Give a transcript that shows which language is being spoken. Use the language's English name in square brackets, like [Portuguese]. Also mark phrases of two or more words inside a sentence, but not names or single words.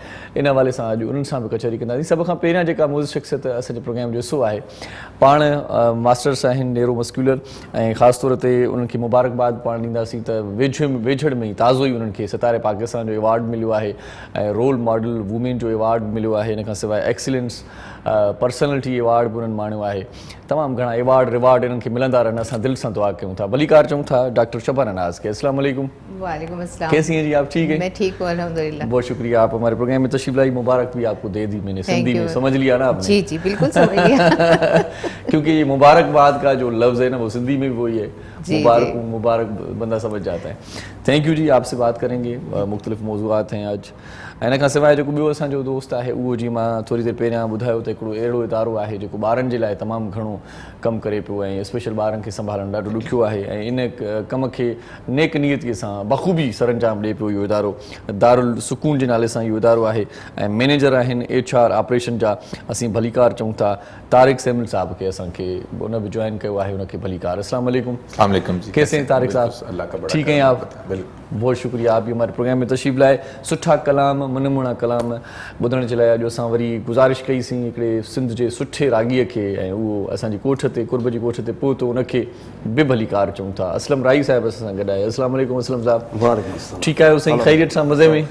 [Sindhi] इन हवाले सां अॼु उन्हनि सां बि कचहरी कंदासीं। सभ खां पहिरियां जेका मौज़ शख़्सियत असांजे प्रोग्राम जो हिसो आहे, पाण मास्टर्स आहिनि न्यूरोमस्कुलर ऐं ख़ासि तौर ते उन्हनि खे मुबारकबाद पाण ॾींदासीं त वेझड़ में ई ताज़ो ई उन्हनि खे सितारे पाकिस्तान जो अवॉर्ड मिलियो आहे ऐं [English] role model women [Sindhi] जो अवॉर्ड मिलियो आहे। इन खां सवाइ [English] excellence personality award [Sindhi] बि उन्हनि माणियो आहे। तमामु घणा [English] award reward [Sindhi] इन्हनि खे मिलंदा रहनि, असां दिलि सां दुआ कयूं था। भलीकार चऊं था डॉक्टर शबाना नाज़ के। [Arabic] السلام عليكم. وعليكم السلام. [Urdu] کیسی ہیں جی آپ؟ ٹھیک ہے, میں ٹھیک ہوں الحمدللہ. بہت شکریہ، آپ ہمارے پروگرام میں تشریف لائی۔ مبارک بھی آپ کو دے دی میں نے، سندھی میں سمجھ لیا نا آپ نے? جی جی بالکل سمجھ لیا. کیونکہ یہ مبارکباد کا جو لفظ ہے نا وہ سندھی میں بھی وہی ہے، مبارک بندہ سمجھ جاتا ہے. [English] thank you [Urdu] جی، آپ سے بات کریں گے، مختلف موضوعات ہیں آج. [Sindhi] इन खां सवाइ जेको ॿियो असांजो दोस्त आहे उहो जीअं मां थोरी देरि पहिरियां ॿुधायो त हिकिड़ो अहिड़ो इदारो आहे जेको ॿारनि जे लाइ तमामु घणो कमु करे पियो ऐं स्पेशल ॿारनि खे संभालणु ॾाढो ॾुखियो आहे ऐं इन कम खे नेक नियतीअ सां बख़ूबी सरअंजाम ॾिए पियो। इहो इदारो दारुल सुकून जे नाले सां इहो इदारो आहे ऐं मैनेजर आहिनि [English] HR operation [Sindhi] जा, असीं भलीकार चऊं था, तारिक सैमुल साहब खे असांखे उन बि जॉइन कयो आहे, उनखे भलीकार। [Arabic] السلام عليكم जी, [Urdu] کیسے ہیں طارق صاحب؟ ٹھیک ہیں آپ? بہت شکریہ، آپ بھی ہمارے پروگرام میں تشریف لائے. [Sindhi] सुठा कलाम, मनमुना कलाम ॿुधण जे लाइ अॼु असां वरी गुज़ारिश कईसीं हिकिड़े सिंध जे सुठे राॻीअ खे ऐं उहो असांजी कोठ ते, कुर्ब जी कोठ ते पहुतो, उनखे बि भलीकार चऊं था। असलम राई साहिब असां सां गॾु आहे। [Arabic] السلام عليكم [Sindhi] असलम साहब। ठीकु आहियो साईं? ख़ैरियत सां, मज़े में?